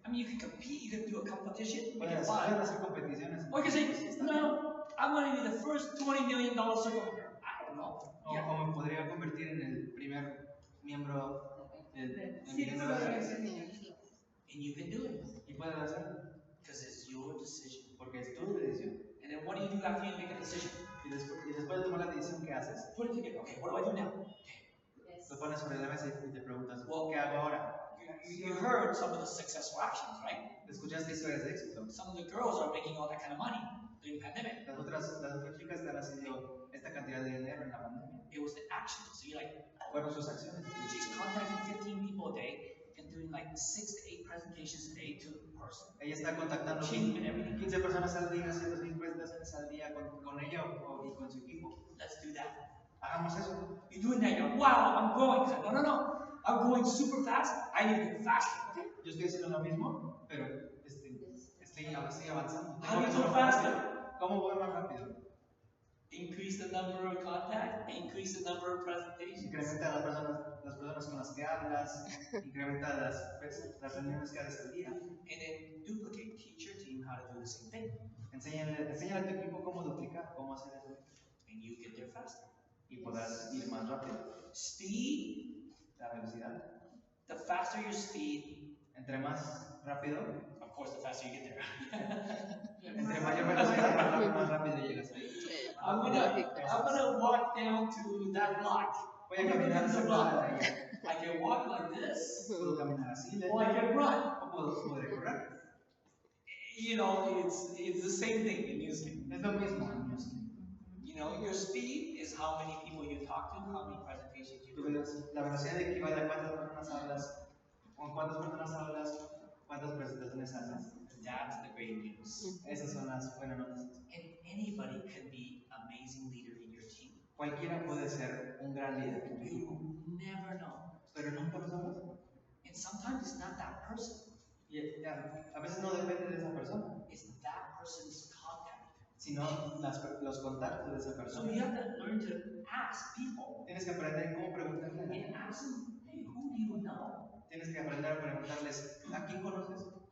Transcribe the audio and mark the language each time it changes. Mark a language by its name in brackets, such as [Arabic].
[English] I mean, you can compete, you can do a competition, make it [Spanish] Puedes [English] fun. [Spanish] hacer competiciones. [English] Or you can say, no, I'm going to be the first $20 million circle. I don't know. [Spanish] O me podría convertir en el primer miembro del millón de dólares. [English] And you can do it. [Spanish] Y puedes hacerlo. [English] Because it's your decision. [Spanish] Porque es tu decisión. [English] And then what do you do after you make a decision? [Spanish] Y después de tomar la decisión, ¿qué haces? [English] Put it together. Okay, what do I do now? [Spanish] Lo pones sobre la mesa y te preguntas, [English] Well, [Spanish] ¿qué hago ahora? [English] You heard some of the successful actions, right? [Spanish] Escuchaste historias de éxito. [English] Some of the girls are making all that kind of money during the pandemic. [Spanish] Las otras chicas están haciendo esta cantidad de dinero en la pandemia. [English] It was the actions. So you're like, [Spanish] Fueron sus acciones. [English] she's contacting 15 people a day and doing like 6 to 8 presentations a day to a person. [Spanish] Ella está contactando [English] Team and everything. [Spanish] 15 personas al día, haciendo 6 presentaciones al día con ella y con su equipo. [English] Let's do that. [Spanish] Hagamos eso. [English] You're doing that. You're like, wow, I'm growing. Like, no. I'm growing super fast. I need to go faster. Okay? [Spanish] Yo estoy haciendo lo mismo, pero estoy avanzando. [English] How do you go faster? [Spanish] ¿Cómo voy más rápido? [English] Increase the number of contacts, increase the number of presentations. [Spanish] Incrementa las personas con las que hablas, incrementa las reuniones que haces al día. [English] And then duplicate. Teach your team how to do the same thing. [Spanish] Enséñale a tu equipo cómo duplicar, cómo hacer eso. [English] And you get there faster. [Spanish] Y podrás ir más rápido. [English] Speed, [Spanish] La velocidad. [English] the faster your speed, [Spanish] Entre más rápido, [English] of course, the faster you get there. [Spanish] entre mayor velocidad, más rápido llegas ahí. [English] I'm gonna walk down to that block. [Spanish] Voy a caminar hacia la calle. [English] I can walk like this, [Spanish] Puedo caminar así, [English] or I can run. [Spanish] o podré correr. [English] You know, it's the same thing in newsfeed. [Spanish] Es lo mismo en newsfeed. [English] You know, your speed is how many people you talk to, how many presentations you do. [Spanish] La velocidad equivale a cuántas personas hablas, con cuántas personas hablas, cuántas presentaciones haces. [English] That's the great news. [Spanish] Esas son las buenas noticias. [English] And anybody can be amazing leader in your team. [Spanish] Cualquiera puede ser un gran líder en tu equipo, [English] You never know. [Spanish] pero nunca lo sabes. [English] And sometimes it's not that person. [Spanish] Y a veces no depende de esa persona, [English] It's that person's contact. [Spanish] sino los contactos de esa [English] So [Spanish] persona. [English] you have to learn to ask people [Spanish] Tienes que aprender cómo preguntarle a la gente. [English] and ask them, hey, who do you know? [Spanish] Tienes que aprender a preguntarles, ¿a quién conoces?